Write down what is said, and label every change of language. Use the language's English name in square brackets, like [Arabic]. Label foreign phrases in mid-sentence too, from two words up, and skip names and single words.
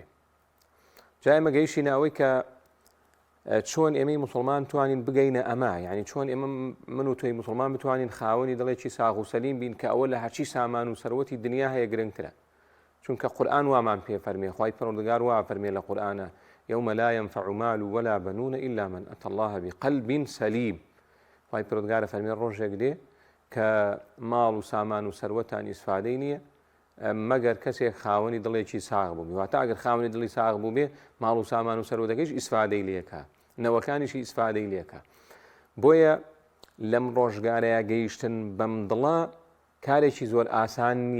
[Central Kurdish] جا ئێمە گەیشتینە ئەوەی کە چۆن ئێمەی موسڵمان توانین بگەینە ئەمە، یعنی چۆن ئێمە من و تۆی موسڵمان بتوانین خاوەنی دڵێکی ساغ و سەلیم بین کە ئەوە لە هەرچی سامان و سەروەتی دنیا هەیە گرنگترە. چونکە قورئان وامان پێ فەرمێ، خوای پەروەردگار وا فەرمێ لە قورئانە: [Arabic] يوم لا ينفع مال ولا بنون إلا من أتى الله بقلب سليم. [Central Kurdish] خوای پەروەردگار فەرمێ ڕۆژێک دێ کە ماڵ و سامان و سەروەتان ئیسفادەی نییە مەگەر کەسێک خاوەنی دڵێکی ساغ بوو. واتە ئەگەر خاوەنی دڵی ساغ بوو بێ، ماڵ و سامان و سەروەتەکەیش ئیسفادەی لێکا، نەوەکانیشی ئیسفادەی لێکا. بۆیە لەم ڕۆژگارەیە گەیشتن بەم دڵە کارێکی زۆر ئاسان نییە.